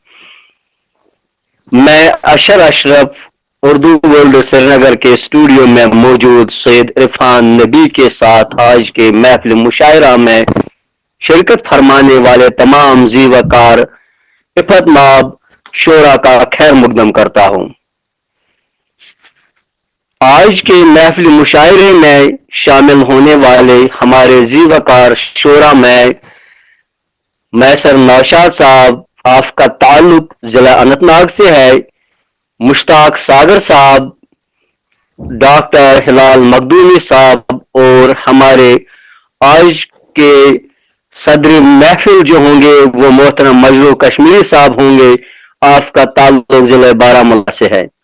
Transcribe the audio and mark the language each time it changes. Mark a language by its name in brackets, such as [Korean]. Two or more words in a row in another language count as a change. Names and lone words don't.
[Urdu] میں اشر اشرف اردو ورلڈ سری نگر کے اسٹوڈیو میں موجود سید عرفان نبی کے ساتھ آج کے محفل مشاعرہ میں شرکت فرمانے والے تمام ذی وقار عفت مآب شعراء کا خیر مقدم کرتا ہوں۔ آج کے محفل مشاعرے میں شامل ہونے والے ہمارے ذی وقار شعراء میں میسر نوشاد صاحب، آپ کا تعلق ضلع اننت ناگ سے ہے، مشتاق ساگر صاحب، ڈاکٹر ہلال مخدومی صاحب، اور ہمارے آج کے صدر محفل جو ہوں گے وہ محترم مجروح کشمیری صاحب ہوں گے، آپ کا تعلق ضلع بارہ مولہ سے ہے۔